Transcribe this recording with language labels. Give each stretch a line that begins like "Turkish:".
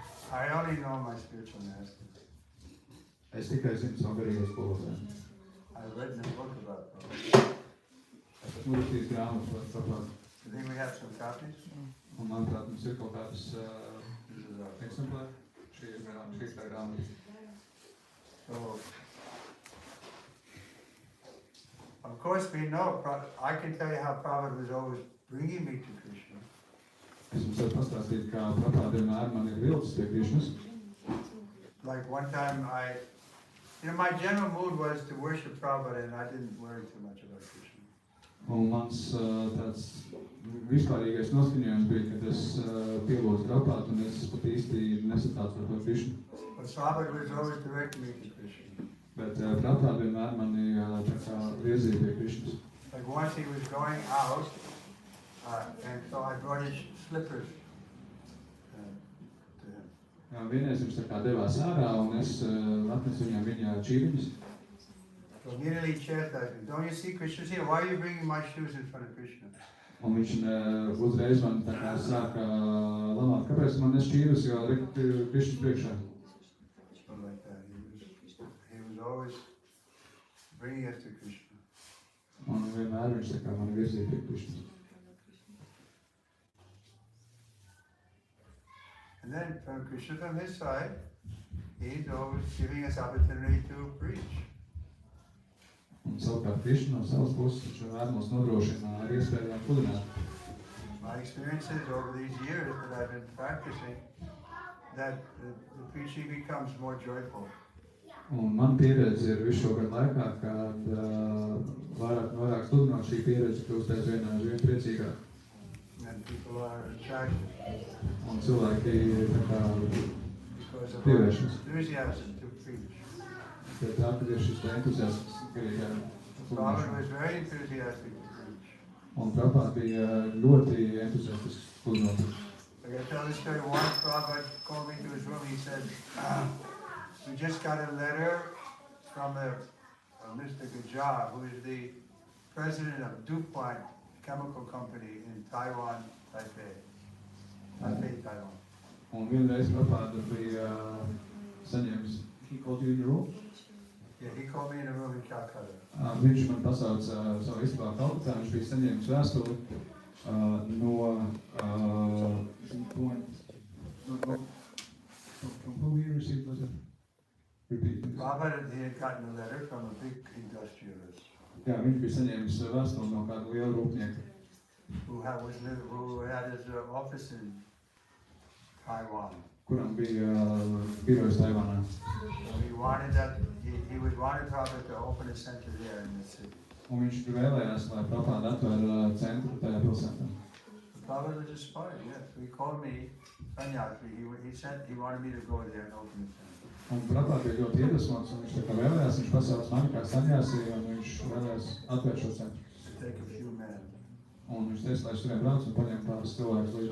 English: I only know my spiritual master.
Latvian: Es tikai zinu savu garīgo skolotāju.
English: I've written a book about Prabhupada.
Latvian: Es esmu rakstījis grāmatu par Prabhupādu.
English: You think we have some copies?
Latvian: Un manuprāt, mums ir kaut kādas
English: This is our
Latvian: eksemplāri. Šī ir tā grāmata.
English: So, of course we know, I can tell you how Prabhupada was always bringing me to Krishna.
Latvian: Es jums varu pastāstīt, kā Prabhupāda vienmēr man ir vilcis pie Krishnas.
English: Like one time my general mood was to worship Prabhupada and I didn't worry too much about Krishna.
Latvian: Un mans tāds vispārīgais noskaņojums bija, kad es pielūdzu Prabhupādu un es pat īsti nesatraucos par Krishnu.
English: But Prabhupada was always directing me to Krishna.
Latvian: Bet Prabhupāda vienmēr mani tā kā virzīja pie Krishnas.
English: Like once he was going out, and so I brought his slippers to him.
Latvian: Vienreiz viņš tā kā devās ārā un es atnesu viņam viņa čīviņas.
English: So immediately chastised me. Don't you see Krishna's here? Why are you bringing my shoes in front of Krishna?
Latvian: Un viņš uzreiz man tā kā sāka lamāt, kāpēc man nes čīvas, jo Krishnas priekšā.
English: So like that, he was always bringing us to Krishna.
Latvian: Un vienmēr viņš tā kā mani virzīja pie Krishnas.
English: And then from Krishna, from his side, he's always giving us opportunity to preach.
Latvian: Un savukārt Krishna no savas puses viņš vienmēr mums nodrošina ar iespējām pludināt.
English: My experiences over these years that I've been practicing, that the preaching becomes more joyful.
Latvian: Un man pieredze ir visu šo gadu laikā, kad vairāk sludinot šī pieredze kļūst aizvien priecīgāk.
English: And people are attracted
Latvian: Un cilvēki tā kā
English: because of our
Latvian: pievēršas.
English: enthusiasm to preach.
Latvian: Pēc tā, kad ir šis entuziasms garīgā
English: Prabhupada
Latvian: sludināšanā.
English: was very enthusiastic to preach.
Latvian: Un Prabhupāda bija ļoti entuziastisks sludinot.
English: I gotta tell this story. Once Prabhupada called me to his room. He said, "We just got a letter from Mr. Gajah, who is the president of DuPont Chemical Company in Taiwan, Taipei, Taiwan."
Latvian: Un vienreiz Prabhupāda bija saņēmis,
English: he called you in your room? Yeah, he called me in a room in Calcutta.
Latvian: Viņš man pasauca savu istabā Kalkutā, viņš bija saņēmis vēstuli
English: from who he received letter? Repeat, please. Prabhupada, he had gotten a letter from a big industrialist
Latvian: Jā, viņš bija saņēmis vēstuli no kāda liela rūpnieka,
English: who had his office in Taiwan.
Latvian: kuram bija birojas Taivānā.
English: He wanted Prabhupada to open a center there in the city.
Latvian: Un viņš vēlējās, lai Prabhupada atver centru tajā pilsētā.
English: Prabhupada was inspired, yes. He called me, Sanyasi, he wanted me to go there and open the center.
Latvian: Un Prabhupada bija ļoti iedvesmots, un viņš tā kā vēlējās, viņš pasauc mani kā Sanyasi, un viņš vēlējās atvērt šo centru.
English: To take a few men.
Latvian: Un viņš teica, lai es turien brauc un paņem pāris cilvēkus līdzi.